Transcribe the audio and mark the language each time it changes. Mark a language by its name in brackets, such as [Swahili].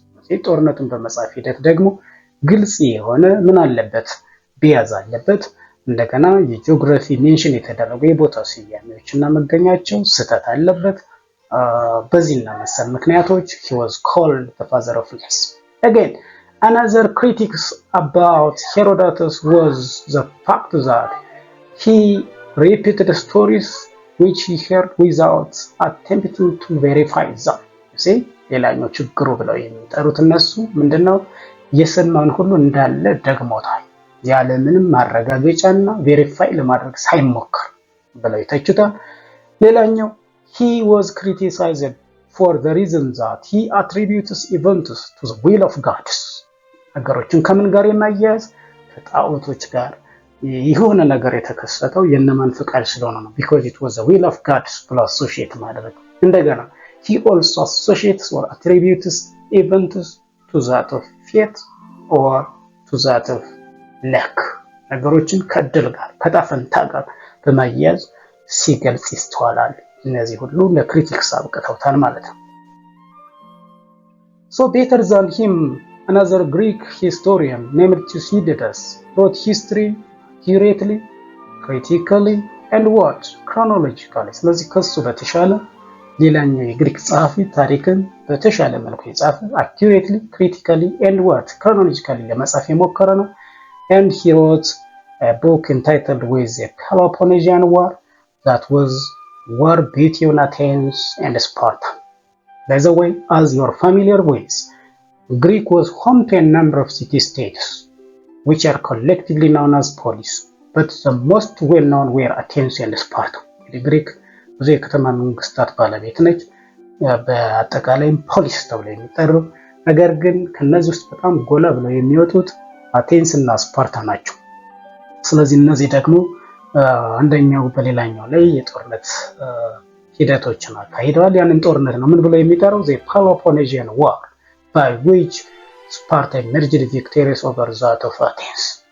[Amharic] ጦርነቱን በመጻፍ ሂደት ደግሞ ግልጽ የሆነ ምን አለበት ቢያዝ አለበት። እንደገና የጂኦግራፊ ሜንሽን የተደረጉ የቦታ ስያሜዎችና መገኛቸው ስህተት አለበት። በዚህና መሰል ምክንያቶች [English] he was called the father of lies. Again, another critics about Herodotus was the fact that he repeated stories which he heard without attempting to verify them. See? [Amharic] ሌላኛው ችግሩ ብለው የሚጠሩት እነሱ ምንድነው የሰማውን ሁሉ እንዳለ ደግሞታል ያለ ምንም ማረጋገጫና ቬሪፋይ ለማድረግ ሳይሞክር ብለው ይተቹታል። ሌላኛው [English] he was criticized for the reason that he attributes events to the will of God. [Amharic] ነገሮችን ከምን ጋር የማያያዝ ከጣዖቶች ጋር የሆነ ነገር የተከሰተው የነማን ፍቃድ ስለሆነ ነው [English] because it was the will of God [Amharic] ብለው አሶሺየት ማድረግ። እንደገና [English] he also associates or attributes events to that of fate or to that of luck. [Amharic] ነገሮችን ከድል ጋር ከጣፈንታ ጋር በማያያዝ ሲገልጽ ይስተዋላል። እነዚህ ሁሉ ለክሪቲክስ አብቅተውታል ማለት ነው። [English] So better than him, another Greek historian named Thucydides wrote history accurately, critically, and what? Chronologically. [Amharic] ስለዚህ ከሱ በተሻለ ሌላኛው የግሪክ ጸሐፊ ታሪክን በተሻለ መልኩ የጻፈ [English] accurately, critically, and what? Chronologically [Amharic] ለመጻፍ የሞከረ ነው። [English] And he wrote a book entitled with the Peloponnesian War that was war between Athens and Sparta. By the way, as you are familiar with, Greek was home to a number of city-states which are collectively known as polis, but the most well-known were Athens and Sparta. [Amharic] Greek ብዙ የከተማ መንግስታት ባለቤት ነች፣ በአጠቃላይም ፖሊስ ተብለው የሚጠሩ ነገር ግን ከነዚህ ውስጥ በጣም ጎላ ብለው የሚወጡት አቴንስ እና ስፓርታ ናቸው። ስለዚህ እነዚህ ደግሞ አንደኛው በሌላኛው ላይ የጦርነት ሂደቶችን አካሂደዋል። ያንን ጦርነት ነው ምን ብሎ የሚጠራው [English] the Peloponnesian War, by which Sparta emerged victorious over that of Athens.